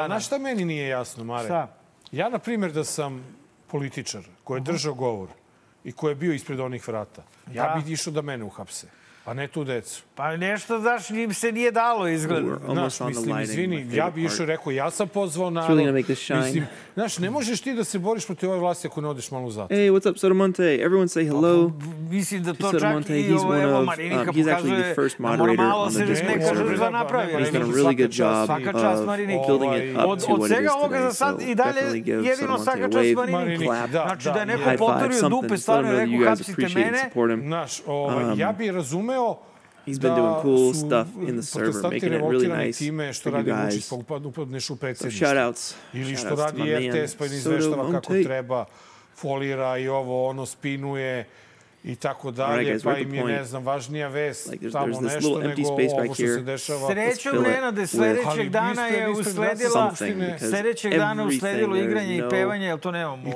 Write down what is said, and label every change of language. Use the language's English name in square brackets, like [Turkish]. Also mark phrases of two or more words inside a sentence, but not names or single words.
[Serbian] Znaš šta meni nije jasno, Mare? Ja, na primjer, da sam političar koji je držao govor i koji je bio ispred onih vrata, ja bih išao da mene uhapse, a ne tu decu. Pa nešto, znaš, im se nije dalo izgleda. Znaš, mislim, izvini, ja bih išao rekao, ja sam pozvao narod. Mislim, znaš, ne možeš ti da se boriš protiv ove vlasti ako ne odeš malo u zatvor. [English] Hey, what's up, Sotomonte? Everyone say hello. [Serbian] Mislim da to čak i evo Marinika pokazuje da mora malo se neka žrtva napravi. [English] He's done a really good job of building it up to what it is [Serbian] od svega ovoga za sad i dalje jedino svaka čast Mariniki. Znači da je neko potorio dupe, stvarno je rekao, hapsite mene. Znaš, ja bih razumeo [English] He's been doing cool stuff in the server, making it really nice for you guys. So shout-outs. [Serbian] Ili što radi RTS pa ne izveštava kako treba, folira i ono, spinuje i tako dalje, pa im je, ne znam, važnija vest, tamo nešto nego ovo što se dešava. Srećom, Nenade, sljedećeg dana je usledilo igranje i pevanje, jer to nemamo.